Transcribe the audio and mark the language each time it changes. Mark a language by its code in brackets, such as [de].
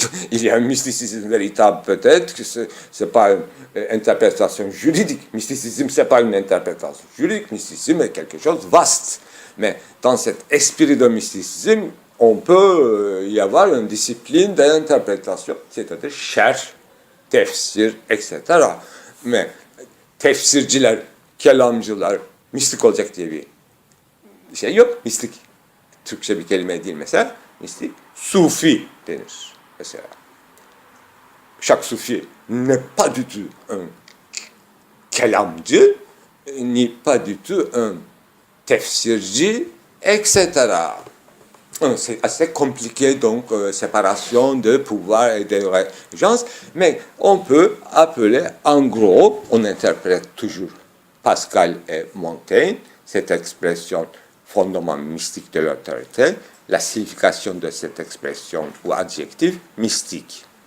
[fr] Il y a un mysticisme véritable peut-être, que c'est pas une interprétation juridique. Mysticisme, c'est pas une interprétation juridique. Mysticisme est quelque chose de vaste. Mais dans cet esprit de mysticisme, on peut y avoir une discipline d'interprétation, c'est-à-dire şerh, tefsir, etc. [tr] Mais tefsirciler, kelamcılar, mistik olacak diye bir şey yok. Mistik, Türkçe bir kelime değil mesela. Mistik, sufi denir mesela. [fr] Chaque soufi n'est pas du tout un kelamcı, ni pas du tout un tefsirci, etc. C'est assez compliqué, donc, séparation de pouvoir et de régence, mais on peut appeler, en gros, on interprète toujours Pascal et Montaigne, cette expression fondement mystique de l'autorité, la signification de cette expression ou adjectif mystique.